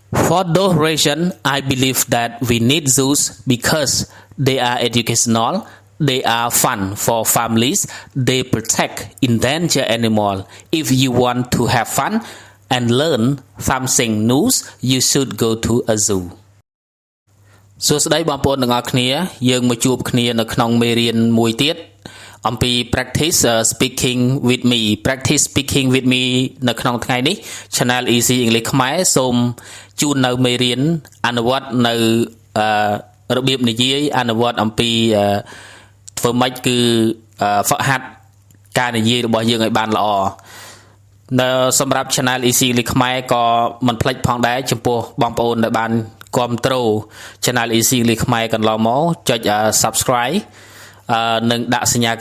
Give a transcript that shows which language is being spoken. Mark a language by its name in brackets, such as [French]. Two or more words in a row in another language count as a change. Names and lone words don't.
[English] For those reasons, I believe that we need zoos because they are educational, they are fun for families, they protect endangered animals. If you want to have fun and learn something new, you should go to a zoo. [Khmer] សួស្តីបងប្អូនទាំងអស់គ្នាយើងមកជួបគ្នានៅក្នុងមេរៀនមួយទៀតអំពី [English] practice speaking with me practice speaking with me [Khmer] នៅក្នុងថ្ងៃនេះ Channel Easy English ខ្មែរសូមជូននៅមេរៀនអនុវត្តនៅរបៀបនិយាយអនុវត្តអំពីធ្វើម៉េចគឺហ្វឹ កហាត់ការនិយាយរបស់យើងឲ្យបានល្អនៅសម្រាប់ Channel Easy English ខ្មែរក៏មិនភ្លេចផងដែរចំពោះបងប្អូនដែលបានគ្រប់គ្រង Channel Easy English ខ្មែរកន្លងមកចុច Subscribe និងដាក់សញ្ញាក